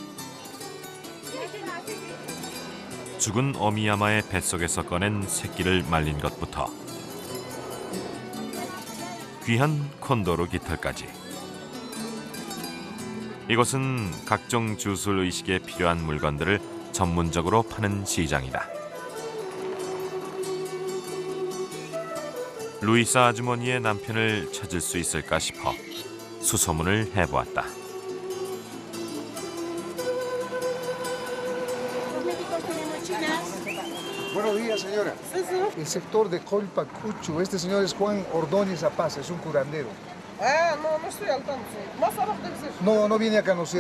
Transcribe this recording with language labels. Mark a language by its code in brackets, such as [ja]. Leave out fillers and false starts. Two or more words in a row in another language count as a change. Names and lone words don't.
[ko] 죽은 어미야마의 뱃속에서 꺼낸 새끼를 말린 것부터 귀한 콘도르 깃털까지 이곳은 각종 주술 의식에 필요한 물건들을 전문적으로 파는 시장이다. 루이사 아주머니의 남편을 찾을 수 있을까 싶어 수소문을 해보았다. [es] Buenos días, señora. El sector de Colpacucho. Este señor es Juan Ordóñez Apaz, es un curandero. Ah, no estoy al tanto. Más abajo debe ser. No, no viene a conocer.